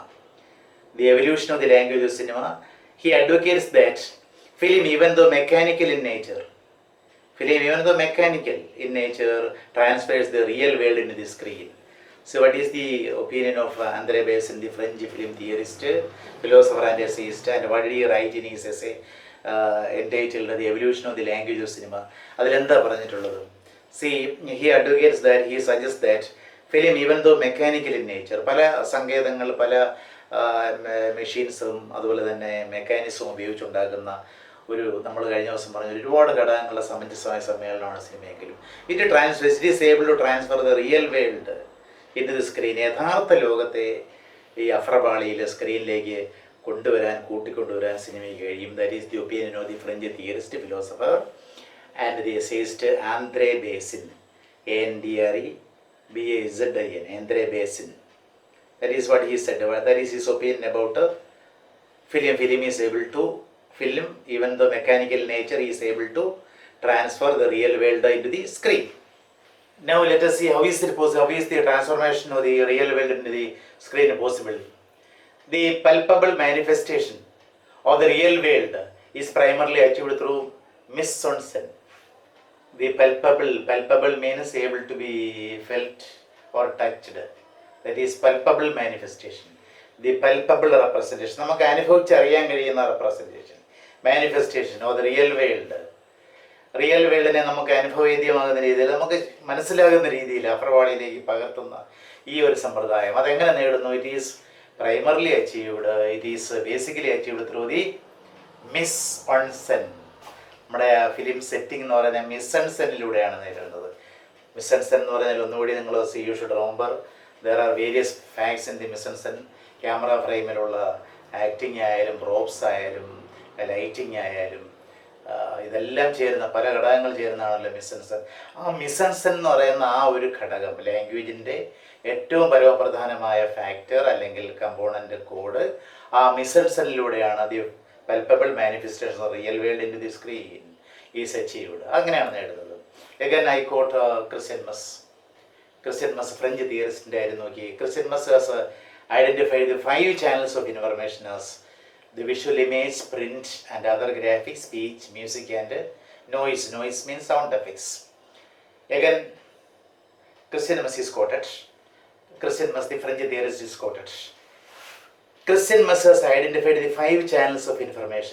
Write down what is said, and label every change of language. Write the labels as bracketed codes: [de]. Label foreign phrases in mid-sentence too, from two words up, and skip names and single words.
[en] The Evolution of the Language of Cinema. He advocates that film, even though mechanical in nature, transfers the real world into the screen. So what is the opinion of André Bazin, the French film theorist, philosopher and essayist, and what did he write in his essay entitled The Evolution of the Language of Cinema? [ml] അതിലെന്താ പറഞ്ഞിട്ടുള്ളത്? [en] See, he advocates that, he suggests that film, even though mechanical in nature, [ml] പല സങ്കേതങ്ങൾ, പല മെഷീൻസും അതുപോലെ തന്നെ മെക്കാനിസവും ഉപയോഗിച്ചുണ്ടാക്കുന്ന ഒരു, നമ്മൾ കഴിഞ്ഞ ദിവസം പറഞ്ഞ ഒരുപാട് ഘടകങ്ങളുടെ സമഞ്ജസമായ സമ്മേളനമാണ് സിനിമയെങ്കിലും, [en] It is able to transfer the real world in the screen. [ml] യഥാർത്ഥ ലോകത്തെ ഈ അഫ്രപാളിയിലെ സ്ക്രീനിലേക്ക് കൂട്ടിക്കൊണ്ടുവരാൻ സിനിമയ്ക്ക് കഴിയും. [en] That is the opinion of the French theorist, philosopher and the essayist André Bazin, ANDRE BAZIN, André Bazin. That is what he said. That is his opinion about film. Film, even though mechanical nature, is able to transfer the real world into the screen. Now let us see how is it possible. How is the transformation of the real world into the screen possible? The palpable manifestation of the real world is primarily achieved through mise-en-scène. The palpable means able to be felt or touched. That is palpable manifestation. The palpable representation. [ml] നമുക്ക് അനുഭവിച്ചറിയാൻ കഴിയുന്ന representation. [en] Manifestation of the real world. real world [ml] നമുക്ക് അനുഭവവേദ്യമാകുന്ന രീതിയിൽ, നമുക്ക് മനസ്സിലാകുന്ന രീതിയിൽ അപ്രവാളിയിലേക്ക് പകർത്തുന്ന ഈ ഒരു സമ്പ്രദായം അതെങ്ങനെ നേടുന്നു? [en] it is primarily achieved, it is basically achieved through the mise-en-scène. [ml] നമ്മുടെ [en] film setting [ml] എന്ന് പറയുന്നത് mise-en-scèneലൂടെയാണ് നേടുന്നത്. [en] mise-en-scène [ml] എന്ന് പറഞ്ഞാൽ ഒന്നുകൂടി നിങ്ങൾ [en] you should remember there are various facts in the mise-en-scène. [ml] ക്യാമറ ഫ്രെയിമിലുള്ള ആക്ടിങ് ആയാലും പ്രോപ്സ് ആയാലും ലൈറ്റിംഗ് ആയാലും ഇതെല്ലാം ചേരുന്ന പല ഘടകങ്ങൾ ചേരുന്നതാണല്ലോ mise-en-scène. ആ mise-en-scène എന്ന് പറയുന്ന ആ ഒരു ഘടകം ലാംഗ്വേജിൻ്റെ ഏറ്റവും പരമപ്രധാനമായ ഫാക്ടർ അല്ലെങ്കിൽ കമ്പോണൻ്റ് കോഡ് ആ mise-en-scèneലൂടെയാണ് [en] the palpable manifestation of real world in to the screen is achieved. [ml] അങ്ങനെയാണ് നേടുന്നത്. [en] Again I quote Christian Mess French theorist's [ml] ആയിരുന്നു നോക്കി. [en] Christian Mess has identified the 5 channels of information as the visual image, print and other graphics, speech, music and noise. Noise means sound effects. Again, Christian Mess is quoted. Christian Mess, the French theorist, is quoted. Christian Mess has identified the 5 channels of information.